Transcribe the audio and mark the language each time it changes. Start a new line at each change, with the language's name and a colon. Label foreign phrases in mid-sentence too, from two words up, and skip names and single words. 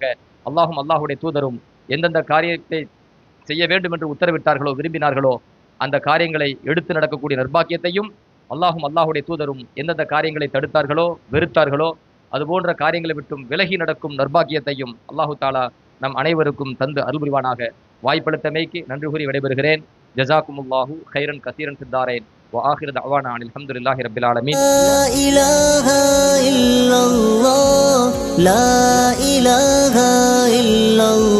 Tamil: அல்லாஹும் அல்லாஹுடைய தூதரும் எந்தெந்த காரியத்தை செய்ய வேண்டும் என்று உத்தரவிட்டார்களோ, விரும்பினார்களோ அந்த காரியங்களை எடுத்து நடக்கக்கூடிய நற்பாக்கியத்தையும், அல்லாஹும் அல்லாஹுடைய தூதரும் எந்தெந்த காரியங்களை தடுத்தார்களோ, வெறுத்தார்களோ அதுபோன்ற காரியங்களை விட்டும் விலகி நடக்கும் நற்பாக்கியத்தையும்
Arabic: الله تعالى
Tamil: நம் அனைவருக்கும் தந்து அருள் புரிவானாக. வாய்ப்பளித்தமைக்கு நன்றி கூறி விடைபெறுகிறேன்.
Arabic: جزاكم الله خيرا كثيرا في الدارين. وآخر دعوانا عن الحمد لله رب العالمين. لا إله إلا الله لا إله إلا